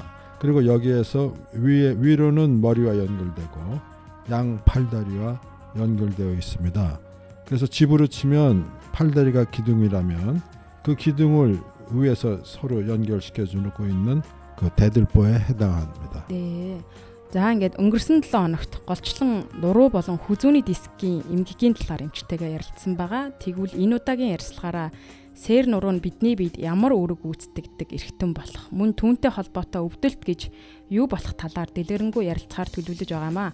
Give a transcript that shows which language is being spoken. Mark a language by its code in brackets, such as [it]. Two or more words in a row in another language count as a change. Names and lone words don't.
[ko] 그리고 여기에서 위로는 머리와 연결되고 양 팔다리와 연결되어 있습니다. 그래서 집으로 치면 팔다리가 기둥이라면 그 기둥을 위에서 서로 연결시켜 주고 있는 그 대들보에 해당합니다. 네. [mn] За ингээд өнгөрсөн 7 хоногт голчлон нуруу болон хүзүүний дискийн эмгэгийн талаар эмчтэйгээ ярилцсан байгаа. Тэгвэл энэ удаагийн ярилцлагаараа сээр нуруу нь бидний биед ямар үүрэг гүйцэтгэдэг эрхтэн болох, мөн түүнтэй холбоотой өвдөлт гэж юу болох талаар дэлгэрэнгүй ярилцахаар төлөвлөж байгаамаа.